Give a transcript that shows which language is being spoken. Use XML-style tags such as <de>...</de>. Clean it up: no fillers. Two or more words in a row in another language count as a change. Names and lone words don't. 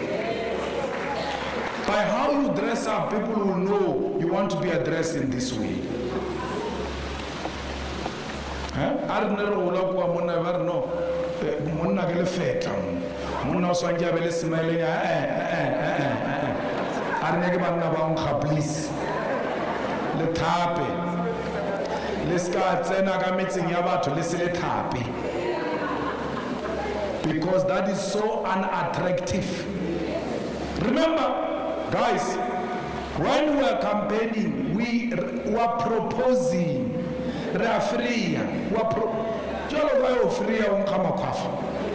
<en>By how you dress up, people will know you want to be addressed in this way. Please.</en> <tn>Le tape. Le ska tsena ka metseng ya batho le se le tape.</tn> <en>Because that is so unattractive. Remember, guys, when we are campaigning, we are proposing. We are free. We are free.</en>